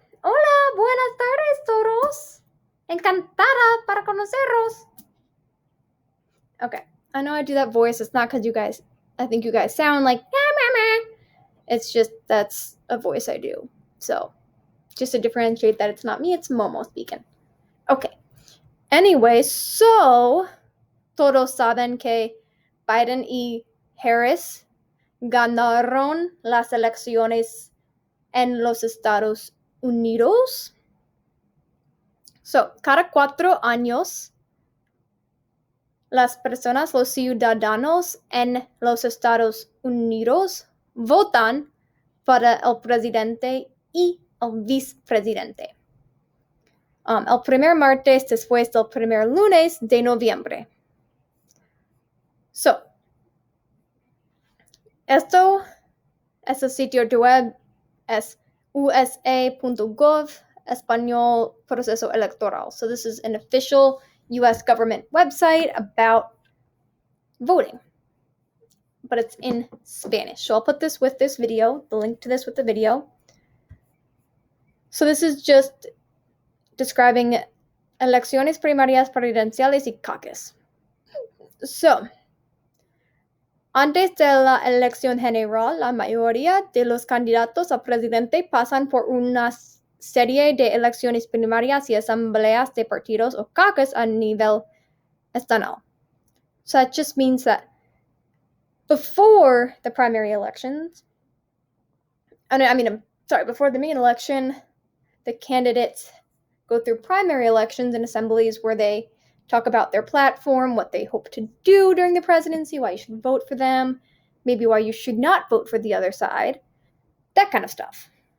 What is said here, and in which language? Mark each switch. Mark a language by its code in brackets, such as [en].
[es] Hola, buenas tardes todos. Encantada para conoceros. [en] Okay, I know I do that voice. It's not because I think you guys sound like, it's just that's a voice I do. So, just to differentiate that it's not me, it's Momo speaking. Okay, anyway, [es] so, todos saben que Biden y Harris ganaron las elecciones en los Estados Unidos. So, cada 4 años, las personas, los ciudadanos en los Estados Unidos votan para el presidente y el vicepresidente. El primer martes después del primer lunes de noviembre. So, esto es el sitio de web, es usa.gov, español proceso electoral. [en] So this is an official US government website about voting, but it's in Spanish. So I'll put this with this video, the link to this with the video. So this is just describing [es] elecciones primarias, presidenciales y caucus. So, antes de la elección general, la mayoría de los candidatos a presidente pasan por una serie de elecciones primarias y asambleas de partidos o caucus a nivel estatal. [en] So that just means that before the primary elections, before the main election, the candidates go through primary elections and assemblies where they talk about their platform, what they hope to do during the presidency, why you should vote for them, maybe why you should not vote for the other side, that kind of stuff.